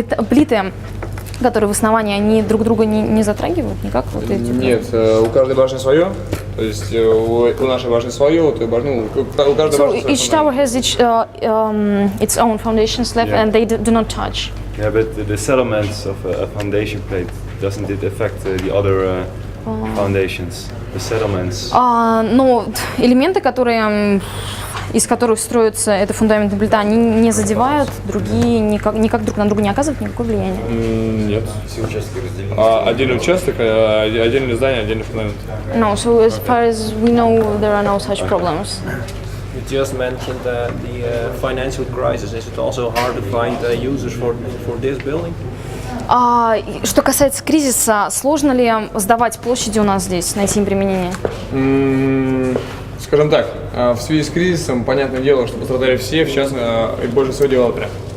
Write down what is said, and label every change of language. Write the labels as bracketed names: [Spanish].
[Russian] Плиты, которые в основании, они друг друга не затрагивают никак? Вот эти? Нет, у каждой башни свое. То есть у нашей башни свое, у каждой башни свое. [English] So each tower has its own foundation slab, and they do not touch. Yeah, but the settlements of a foundation plate, doesn't it affect the other foundations? The settlements. [Russian] Но элементы, из которых строится эта фундаментная плита, они не задевают, другие никак друг на друга не оказывают никакого влияния? Нет. Все участки разделены. Отдельный участок, отдельное здание, отдельный фундамент. [English] No, so as far as we know, there are no such problems. You just mentioned the financial crisis. Is it also hard to find users for this building? [Russian] Что касается кризиса, сложно ли сдавать площади у нас здесь, найти им применение? Скажем так, в связи с кризисом, понятное дело, что пострадали все, в частности, и больше всего девелоперы.